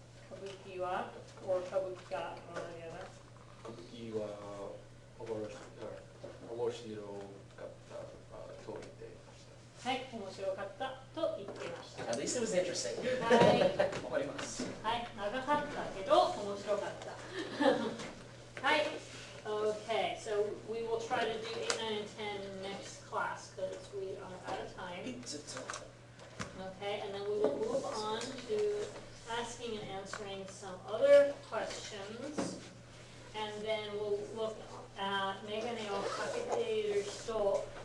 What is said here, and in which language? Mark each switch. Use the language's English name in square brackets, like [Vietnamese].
[Japanese] 歌舞伎は or 歌舞伎が one or the other. 歌舞伎は面白かったと言っていました。はい、面白かったと言っていました。 [English] At least it was interesting. [Japanese] はい。わかります。はい、長かったけど面白かった。はい。 [English] Okay, so we will try to do 8, 9, and 10 next class because we are out of time. Okay, and then we will move on to asking and answering some other questions. And then we'll look at [Japanese] メガネをかけている人.